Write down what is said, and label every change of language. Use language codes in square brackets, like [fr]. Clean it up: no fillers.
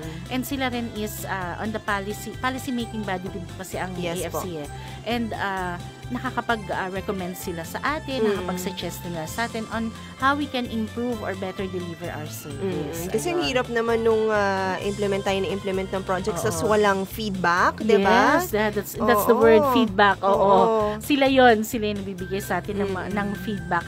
[tl] And sila rin is [en] on the policy making body [tl] din po kasi ang AFC. And nakakapag-recommend sila sa atin, nakakapag-suggest nila sa atin [en] on how we can improve or better deliver our service. [tl] Kasi ang hirap naman nung implement ng projects tas walang feedback, di ba? [en] Yes, that's the word, feedback. [tl] Sila yung nabibigay sa atin ng feedback.